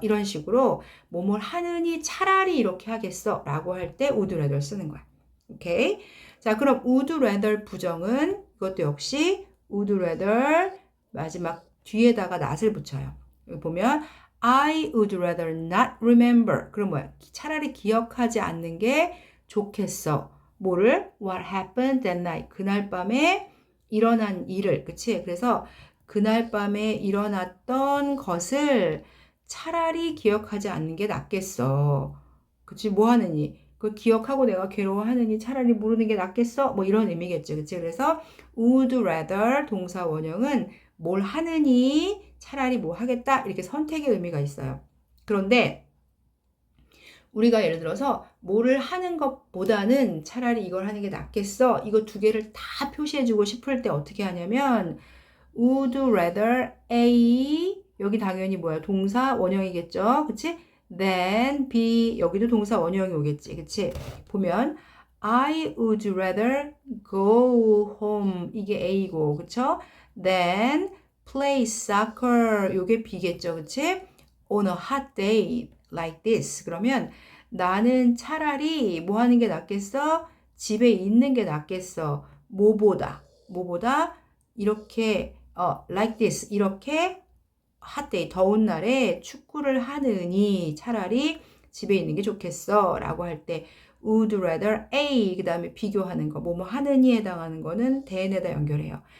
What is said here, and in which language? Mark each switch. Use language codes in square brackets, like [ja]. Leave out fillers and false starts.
[ko] 이런 식으로 뭐뭘 하느니 차라리 이렇게 하겠어. 라고 할 때 would rather 쓰는 거야. 오케이? 자, 그럼 would rather 부정은 이것도 역시 would rather 마지막 뒤에다가 not을 붙여요. 여기 보면 [en] I would rather not remember. [ko] 그럼 뭐야? 차라리 기억하지 않는 게 좋겠어. 뭐를? [en] What happened that night. [ko] 그날 밤에 일어난 일을. 그치? 그래서 그날 밤에 일어났던 것을 차라리 기억하지 않는 게 낫겠어. 그치? 뭐 하느니? 그걸 기억하고 내가 괴로워하느니 차라리 모르는 게 낫겠어? 뭐 이런 의미겠죠. 그치? 그래서 would rather 동사 원형은 뭘 하느니 차라리 뭐 하겠다 이렇게 선택의 의미가 있어요. 그런데 우리가 예를 들어서 뭐를 하는 것보다는 차라리 이걸 하는 게 낫겠어. 이거 두 개를 다 표시해주고 싶을 때 어떻게 하냐면 would rather A 여기 당연히 뭐야? 동사 원형이겠죠. 그치? then B 여기도 동사 원형이 오겠지. 그치? 보면 [en] I would rather go home [ko] 이게 A고 그쵸? [en] then play soccer [ko] 요게 B겠죠. 그치? [en] on a hot day like this. [ko] 그러면 나는 차라리 뭐 하는 게 낫겠어? 집에 있는 게 낫겠어. 뭐보다 이렇게 like this 이렇게 hot day 더운 날에 축구를 하느니 차라리 집에 있는 게 좋겠어 라고 할 때 would rather A 그 다음에 비교하는 거 뭐뭐 하느니에 해당하는 거는 than에다 연결해요.